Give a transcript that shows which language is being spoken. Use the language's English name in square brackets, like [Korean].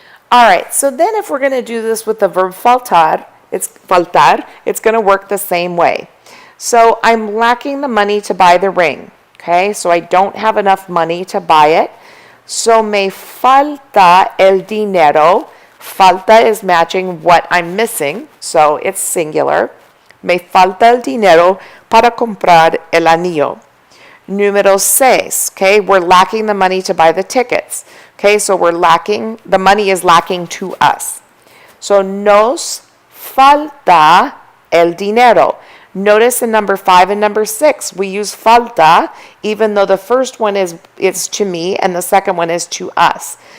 [English] All right, so then if we're going to do this with the verb faltar, it's going to work the same way. So I'm lacking the money to buy the ring, okay? So I don't have enough money to buy it. [Spanish] So me falta el dinero. [English] Falta is matching what I'm missing, so it's singular. [Spanish] Me falta el dinero para comprar el anillo. [English] Número 6, okay, we're lacking the money to buy the tickets. Okay, so we're lacking, the money is lacking to us. [Spanish] So nos falta el dinero. [English] Notice in number 5 and number 6, we use falta, even though the first one is to me and the second one is to us.